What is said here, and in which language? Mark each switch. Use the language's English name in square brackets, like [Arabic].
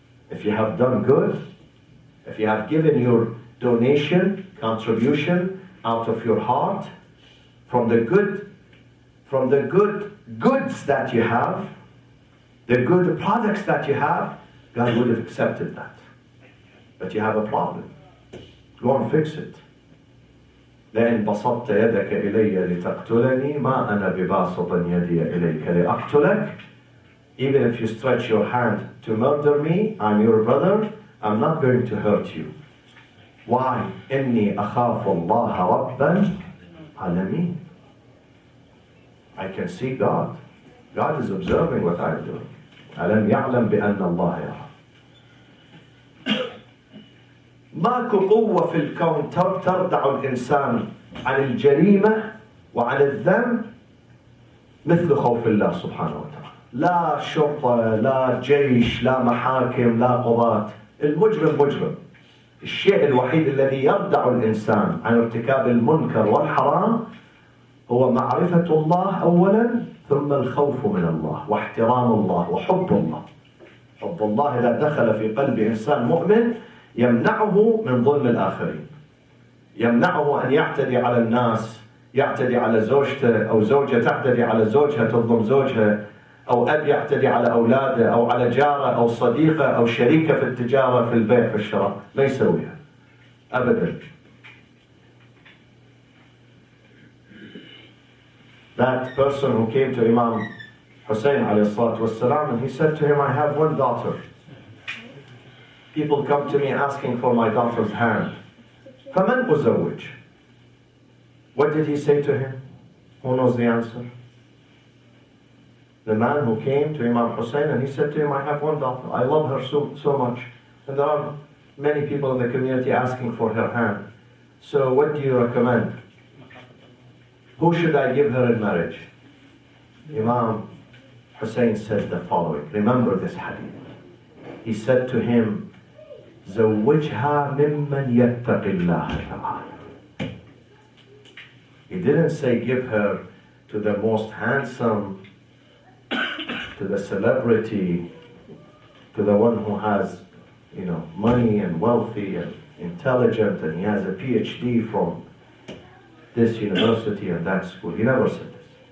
[English] If you have done good, if you have given your donation, contribution out of your heart, from the good goods that you have, the good products that you have, God would have accepted that. But you have a problem. Go and fix it. [Arabic] لئن بسطت يدك إلي لتقتلني ما أنا بباسط يدي إليك لأقتلك. [English] Even if you stretch your hand to murder me, I'm your brother, I'm not going to hurt you. Why? [Arabic] إني أخاف الله رب العالمين. [English] I can see God. God is observing what I'm doing. [Arabic] ألم يعلم بأن الله يرى. ماكو قوة في الكون تردع الإنسان عن الجريمة وعن الذنب مثل خوف الله سبحانه وتعالى. لا شرطة، لا جيش، لا محاكم، لا قضاة. المجرم مجرم. الشيء الوحيد الذي يردع الإنسان عن ارتكاب المنكر والحرام هو معرفة الله أولا، ثم الخوف من الله واحترام الله وحب الله. حب الله إذا دخل في قلب إنسان مؤمن يمنعه من ظلم الآخرين، يمنعه أن يعتدي على الناس، يعتدي على زوجته أو زوجة تعتدي على زوجها تظلم زوجها، أو أب يعتدي على أولاده أو على جاره أو صديقه أو شريكه في التجارة في البيع في الشراء، ما يسويها أبدا. [English] That person who came to Imam Hussein alayhi salatu wassalam and he said to him, I have one daughter people come to me asking for my daughter's hand. [Arabic] فَمَنْ أُزَوِّجْ? [English] What did he say to him? Who knows the answer? The man who came to Imam Hussein and he said to him, I have one daughter. I love her so much. And there are many people in the community asking for her hand. So what do you recommend? Who should I give her in marriage? Imam Hussein said the following. Remember this hadith. He said to him, [Arabic] زوجها ممن يتق الله تعالى. [English] He didn't say give her to the most handsome, to the celebrity, to the one who has, money and wealthy and intelligent and he has a PhD from this university and that school. He never said this.